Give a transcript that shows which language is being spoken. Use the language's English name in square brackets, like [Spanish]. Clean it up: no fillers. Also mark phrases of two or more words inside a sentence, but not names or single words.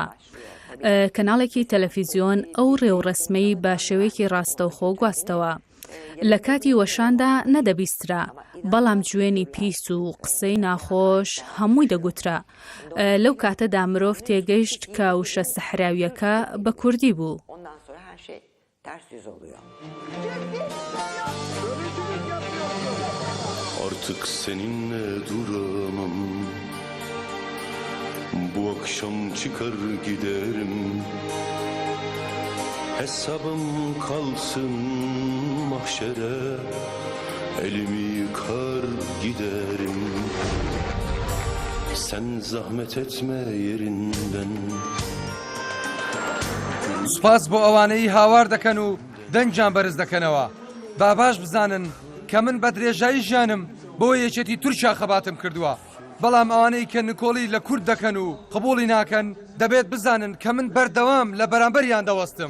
[Central Kurdish] کەناڵێکی تەلەڤیزیۆن ئەو ڕێوڕەسمەی بە شێوەیەکی ڕاستەوخۆ گواستەوە. لە کاتی وەشاندا نەدەبیسترا، بەڵام جوێنی پیس و قسەی ناخۆش هەمووی دەگوترا. لەو کاتەدا مرۆڤ تێگەیشت کە وشە سەحراویەکە بە کوردی بوو. [Turkish] Artık seninle duramam. Bu akşam çıkar giderim. Hesabım kalsın mahşere, elimi yıkar giderim. Sen zahmet etme yerinden. [Central Kurdish] سوپاس بۆ ئەوانەی هاوار دەکەن و دەنجان بەرز دەکەنەوە. با باش بزانن کە من بە درێژایی ژیانم بۆ یەکێتی تورکیا خەباتم کردووە. بەڵام ئەوانەی کە نکۆڵی لە کورد دەکەن و قبوڵی ناکەن دەبێت بزانن کە من بەردەوام لە بەرامبەریان دەوەستم.